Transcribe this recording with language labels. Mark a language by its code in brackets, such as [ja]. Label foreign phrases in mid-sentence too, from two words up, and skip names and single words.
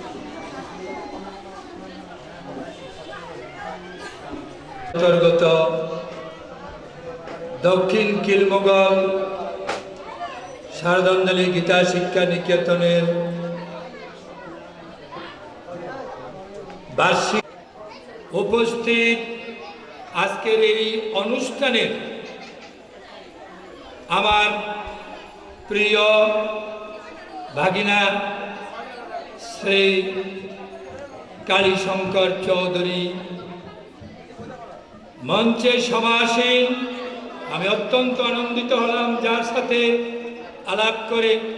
[bn] অন্তর্গত দক্ষিণ কিলমোগল শারদাঞ্জলি গীতা শিক্ষা নিকেতনের বার্ষিক উপস্থিত আজকের এই অনুষ্ঠানে আমার প্রিয় ভাগিনা শ্রী কালীশঙ্কর চৌধুরী মঞ্চে সমাসীন আমি অত্যন্ত আনন্দিত হলাম যার সাথে আলাপ করে